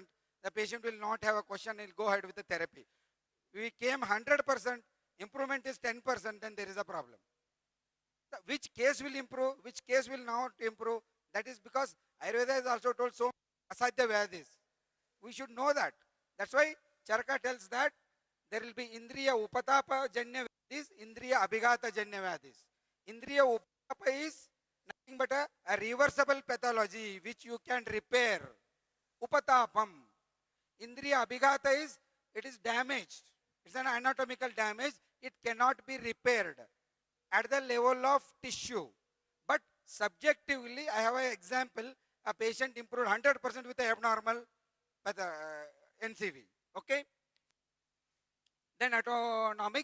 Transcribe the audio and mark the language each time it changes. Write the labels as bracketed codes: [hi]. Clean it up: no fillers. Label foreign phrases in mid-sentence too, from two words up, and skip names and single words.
[en] The patient will not have a question, he'll go ahead with the therapy. We came 100%, improvement is 10%, then there is a problem. Which case will improve, which case will not improve, that is because Ayurveda has also told so [sa] asadhya vyadis. [en] We should know that. That's why Charaka tells that there will be [sa] Indriya Upatapa Janya Vyadis, Indriya Abhigata Janya Vyadis. Indriya Upatapa [en] is nothing but a reversible pathology which you can repair. Upatapam. [sa] Indriya Abhigata [en] is, it is damaged. It's an anatomical damage. It cannot be repaired at the level of tissue. But subjectively, I have an example. A patient improved 100% with the abnormal NCV. Okay? Then autonomic.